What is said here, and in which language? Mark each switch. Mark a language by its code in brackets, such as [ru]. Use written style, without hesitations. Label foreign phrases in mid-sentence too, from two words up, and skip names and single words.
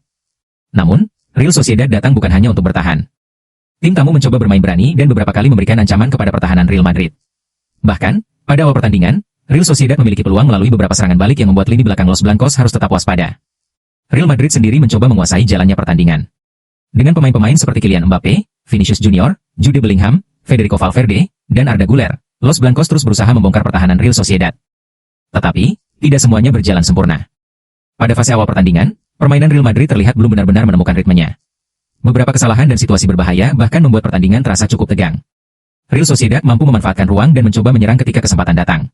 [id] Namun, Real Sociedad datang bukan hanya untuk bertahan. Tim tamu mencoba bermain berani dan beberapa kali memberikan ancaman kepada pertahanan Real Madrid. Bahkan, pada awal pertandingan, Real Sociedad memiliki peluang melalui beberapa serangan balik yang membuat lini belakang Los Blancos harus tetap waspada. Real Madrid sendiri mencoba menguasai jalannya pertandingan. Dengan pemain-pemain seperti Kylian Mbappé, Vinicius Junior, Jude Bellingham, Federico Valverde, dan Arda Güler, Los Blancos terus berusaha membongkar pertahanan Real Sociedad. Tetapi, tidak semuanya berjalan sempurna. Pada fase awal pertandingan, permainan Real Madrid terlihat belum benar-benar menemukan ritmenya. Beberapa kesalahan dan situasi berbahaya bahkan membuat pertandingan terasa cukup tegang. Real Sociedad mampu memanfaatkan ruang dan mencoba menyerang ketika kesempatan datang.